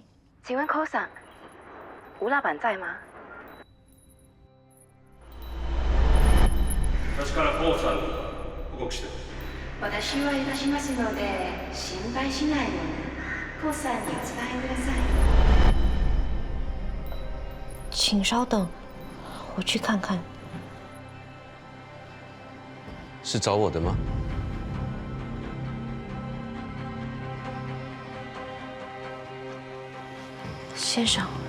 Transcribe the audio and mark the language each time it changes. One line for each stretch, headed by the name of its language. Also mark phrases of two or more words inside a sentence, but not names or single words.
Chinese: 请问 Ko 吴老板在吗？
Japanese: 私からコウさんに報告して。私はいたしますので心配しないように Ko さんにお伝えください。
Chinese: 请稍等，我去看看。是找我的吗？先生，